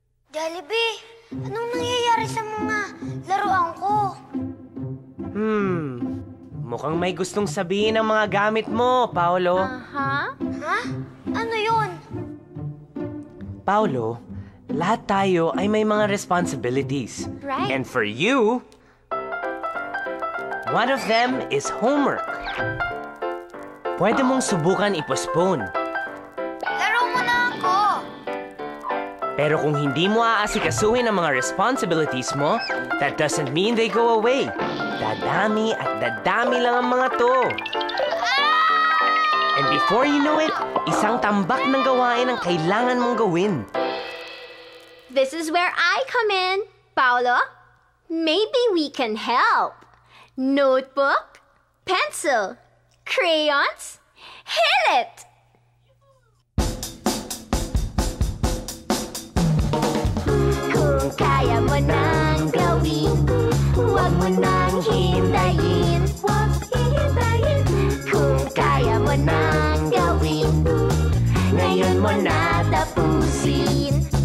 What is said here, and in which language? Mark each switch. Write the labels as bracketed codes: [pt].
[tl] Jollibee, anong nangyayari sa mga laruan ko? Mukhang may gustong sabihin ang mga gamit mo, Paolo. Aha? Ha? Ano yun? Paolo, lahat tayo ay may mga responsibilities. [en] Right. And for you, one of them is homework. [tl] Pwede mong subukan i-postpone. Laro mo na ako. Pero kung hindi mo aasikasuhin ang mga responsibilities mo, [en] that doesn't mean they go away. [tl] Dadami at dadami lang ang mga to. [en] And before you know it, [tl] isang tambak ng gawain ang kailangan mong gawin. [en] This is where I come in. Paolo, maybe we can help. Notebook, pencil, crayons, hit it! [tl] Kung kaya mo nang gawin, huwag mo nang hintayin. Huwag hihintayin. Kung kaya mo nang gawin, ngayon mo na tapusin.